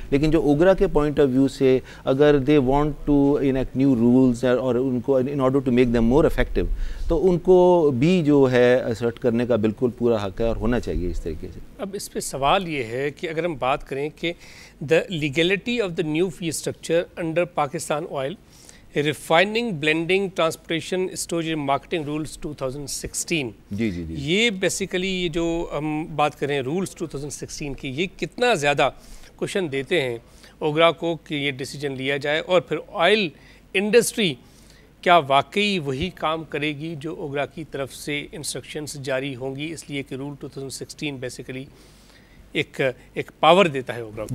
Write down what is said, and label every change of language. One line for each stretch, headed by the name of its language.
Urdu: لیکن جو اوگرا کے پوائنٹ آف ویو سے اگر
English: they want to enact new rules اور ان کو in order to make them more effective,
Urdu: تو ان کو بھی جو ہے اسرٹ کرنے کا بالکل پورا حق ہے اور ہونا چاہیے اس طریقے سے. اب اس پہ سوال یہ ہے کہ اگر ہم بات کریں کہ
English: the legality of the new fee structure under Pakistan Oil Refining, Blending, Transportation, Storage and Marketing Rules 2016.
Urdu: جی یہ بیسیکلی یہ جو ہم بات کریں رولز 2016 کی, یہ کتنا زیادہ کوشن دیتے ہیں اوگرا کو کہ یہ ڈیسیجن لیا جائے, اور پھر آئل انڈسٹری کیا واقعی وہی کام کرے گی جو اوگرا کی طرف سے انسٹرکشنز جاری ہوں گی, اس لیے کہ رول 2016 بیسیکلی ایک پاور دیتا ہے اوگرا کو.